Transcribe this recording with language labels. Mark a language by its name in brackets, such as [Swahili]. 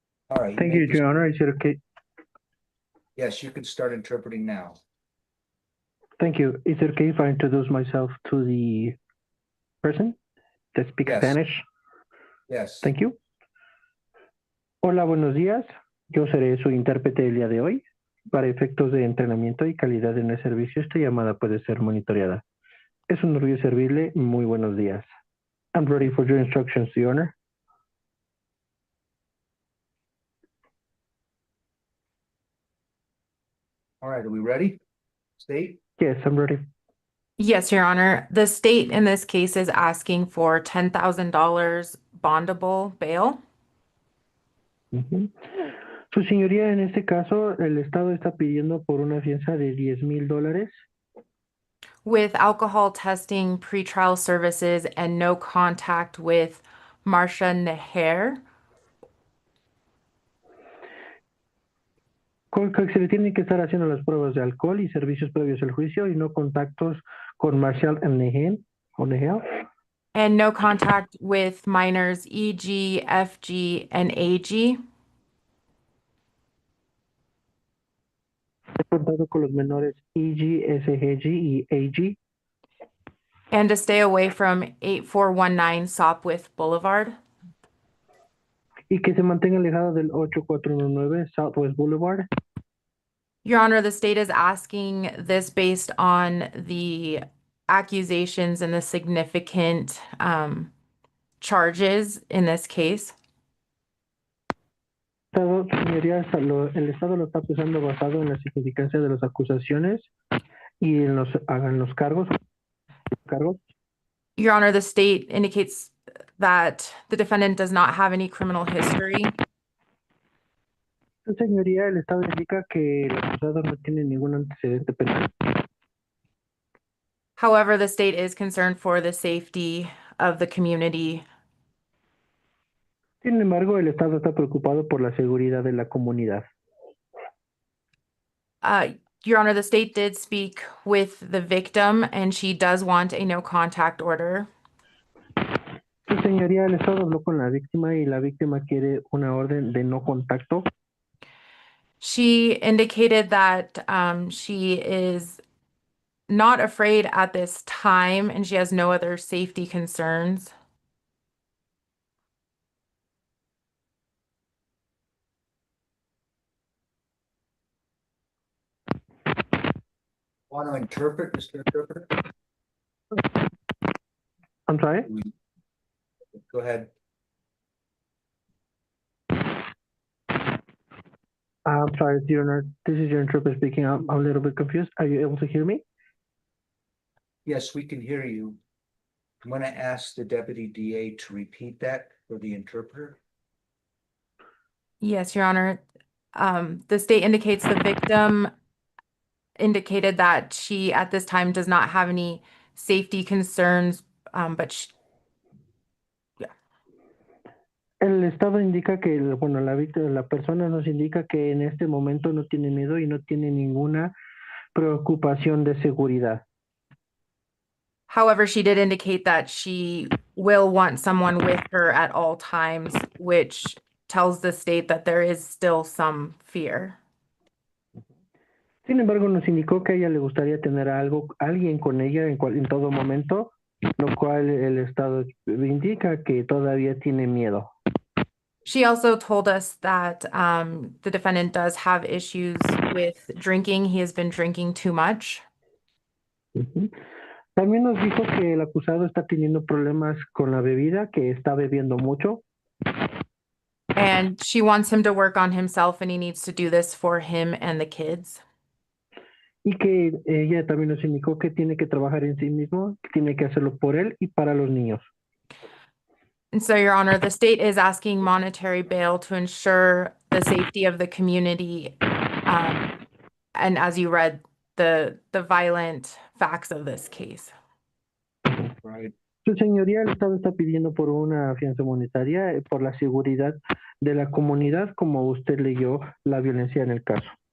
[English] All right. Thank you, Your Honor. Is it okay? Yes, you can start interpreting now. Thank you. Is it okay if I introduce myself to the person that speaks Yes. Spanish? Yes. Thank you. [Spanish] Hola, buenos días. Yo seré su intérprete el día de hoy. Para efectos de entrenamiento y calidad en el servicio, esta llamada puede ser monitoreada. Es un orgullo servirle. Muy buenos días. [English] I'm ready for your instructions, Your Honor. All right, are we ready? State? Yes, I'm ready. Yes, Your Honor, the state in this case is asking for $10,000 bondable bail Ujú. [Spanish] Su señoría, en este caso, el Estado está pidiendo por una fianza de $10,000 [English] with alcohol testing, pretrial services, and no contact with Marcia Neher. [Spanish] con que se le tienen que estar haciendo las pruebas de alcohol y servicios previos al juicio y no contactos con Marshall Nehel o Nehel. [English] And no contact with minors EG, FG, and AG. [Spanish] He contado con los menores EG, SGG y AG [English] And to stay away from 8419 Sopwith Boulevard. [Spanish] y que se mantenga alejado del 8419 Southwest Boulevard. [English] Your Honor, the state is asking this based on the accusations and the significant charges in this case. [Spanish] Señoría, el Estado lo está pesando basado en la significancia de las acusaciones y en los cargos. [English] Your Honor, the state indicates that the defendant does not have any criminal history. [Spanish] Señoría, el Estado indica que el acusado no tiene ningún antecedente penal. [English] However, the state is concerned for the safety of the community. [Spanish] Sin embargo, el Estado está preocupado por la seguridad de la comunidad. [English] Your Honor, the state did speak with the victim and she does want a no contact order. [Spanish] Sí, señoría, el Estado habló con la víctima y la víctima quiere una orden de no contacto. [English] She indicated that she is not afraid at this time and she has no other safety concerns. Want to interpret, Mr. Interpreter? I'm sorry? Go ahead. I'm sorry, Your Honor. This is your interpreter speaking. I'm a little bit confused. Are you able to hear me? Yes, we can hear you. I'm going to ask the deputy DA to repeat that for the interpreter. Yes, Your Honor. The state indicates the victim indicated that she at this time does not have any safety concerns, but [Spanish] El Estado indica que, bueno, la víctima, la persona nos indica que en este momento no tiene miedo y no tiene ninguna preocupación de seguridad. [English] However, she did indicate that she will want someone with her at all times, which tells the state that there is still some fear. [Spanish] Sin embargo, nos indicó que a ella le gustaría tener alguien con ella en todo momento, lo cual el Estado indica que todavía tiene miedo. [English] She also told us that the defendant does have issues with drinking. He has been drinking too much. Ujú. [Spanish] También nos dijo que el acusado está teniendo problemas con la bebida, que está bebiendo mucho. [English] And she wants him to work on himself, and he needs to do this for him and the kids. [Spanish] Y que ella también nos indicó que tiene que trabajar en sí mismo, que tiene que hacerlo por él y para los niños. [English] And so, Your Honor, the state is asking monetary bail to ensure the safety of the community. And as you read, the violent facts of this case. Right. [Spanish] Su señoría, el Estado está pidiendo por una fianza monetaria por la seguridad de la comunidad, como usted leyó la violencia en el caso.